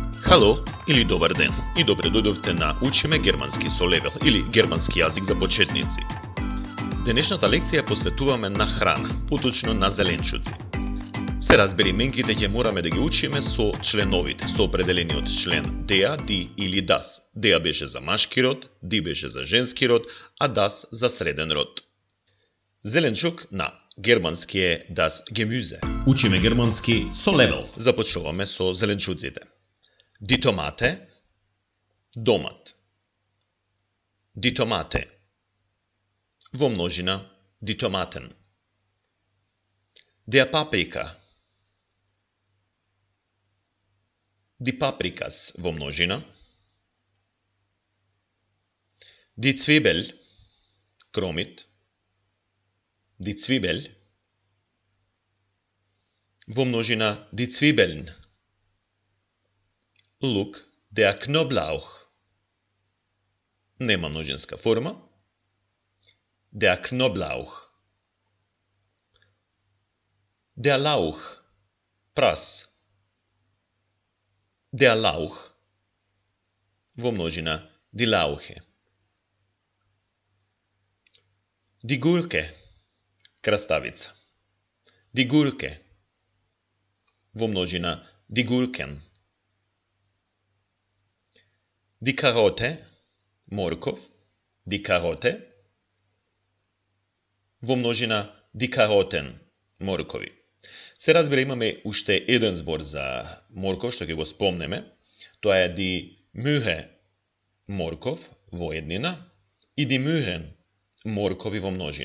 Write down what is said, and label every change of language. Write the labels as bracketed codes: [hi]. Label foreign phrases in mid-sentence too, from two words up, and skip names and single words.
[mk] Хало или добар ден и добро дојдовте на Учиме германски со Левел или германски јазик за почетници. Денешната лекција посветуваме на храна, поточно на зеленчуци. Се разбери, менките ќе мораме да ги учиме со членовите, со определениот член [de] der, die [mk] или das. Der беше за машки род, die беше за женски род, а das за среден род. Зеленчук на германски е [de] das Gemüse. [mk] Учиме германски со Левел. Започнуваме со зеленчуците. [de] Die Tomate, домат. Die Tomate. [mk] Во множина, [de] die Tomaten. Der Paprika. Die Paprikas [mk] во множина. [de] Die Zwiebel, кромит. Die Zwiebel. [mk] Во множина, [de] die Zwiebeln. Лук, der Knoblauch. [mk] Нема множинска форма. [de] Der Knoblauch. Der Lauch. Прас. Der Lauch. [mk] Во множина, [de] die Lauche. Die Gurke. Краставица. Die Gurke. [mk] Во множина, [de] die Gurken. Die Karote, морков, die Karote. [mk] Во множина, [de] die Karoten, [mk] моркови. Се разбира, имаме уште еден збор за морков, што ќе го спомнеме. Тоа е [de] die Möhre, [mk] морков, во еднина, и [de] die Möhren, [mk] моркови во множина.